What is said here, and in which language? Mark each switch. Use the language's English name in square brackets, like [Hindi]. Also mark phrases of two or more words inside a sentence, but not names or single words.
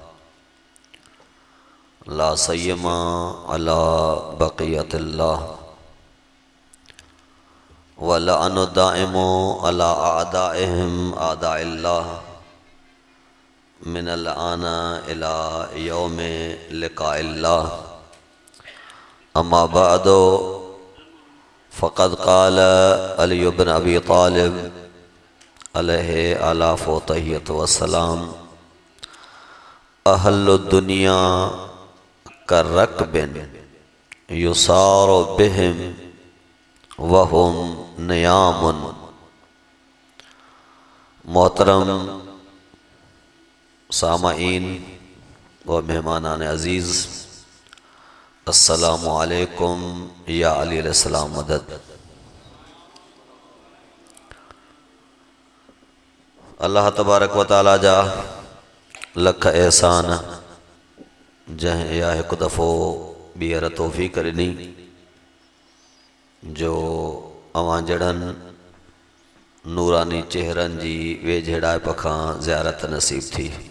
[Arabic] لا سيما على بقية الله ولعن دائم على أعدائهم أعداء الله من الآن إلى يوم لقاء الله. أما بعد فقد قال علي بن أبي طالب عليه آلاف التحية والسلام أهل الدنيا كركب يسار بهم وهم نيام. [Urdu] محترم سامعین و مہمانان عزیز, [Arabic] السلام عليكم يا علي عليه السلام مدد. الله تبارك وتعالى [Sindhi] जा लख एहसान जंहिं इहा हिकु दफ़ो ॿीहर तौफ़ीक़ ॾिनी जो अवां जहिड़नि नूरानी चेहरनि जी वेझेड़ाइप खां ज़ियारत नसीब थी।